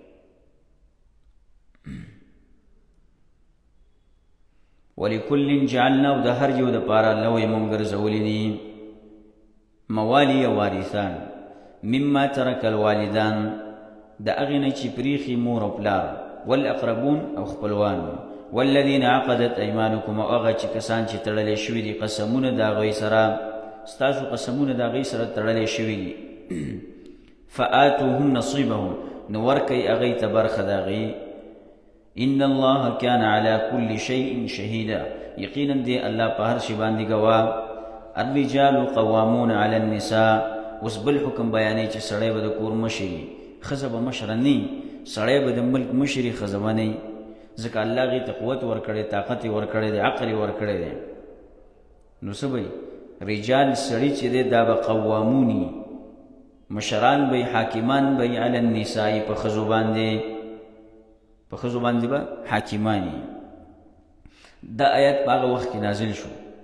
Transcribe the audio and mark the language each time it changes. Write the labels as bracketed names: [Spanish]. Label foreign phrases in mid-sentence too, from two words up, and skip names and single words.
[Arabic] ولکل جعلنا [Pashto] او د هر یو دپاره الله وایي مونږ ګرځولي دي موالي وارثان [Arabic] مما ترک الوالدان [Pashto] د هغې نه چې پریښي مور او پلار والاقربون او خپلوان [Arabic] والذین عقدت ایمانکم [Pashto] او هغه چې کسان چې تړلی شوي دي قسمونه د هغوی سره ستاسو قسمونه د هغوی سره تړلی شوي دي [Arabic] فآتوهم نصیبهم [Pashto] نو ورکئ هغوی ته برخه د هغوی [Arabic] ان الله كان على كل شيء [Pashto] شهيدا یقینا دی الله په هر شي باندې ګواه [Arabic] الرجال قوامون على النساء [Pashto] اوس بل حکم بیانوي چې سړی به د کور مشر وي ښځه به مشره نه وي سړی به د ملک مشر وي ښځه به نه وي ځکه الله هغې ته قوت ورکړی طاقت یې ورکړی دی عقل یې ورکړی دی نو څه به رجال سړي چې دی دا به قوامون وي مشران به حاکمان به [Arabic] علی النساء [Pashto] په ښځو باندې په ښځو باندې به حاکمان وي دا آیت په هغه وخت کې نازل شو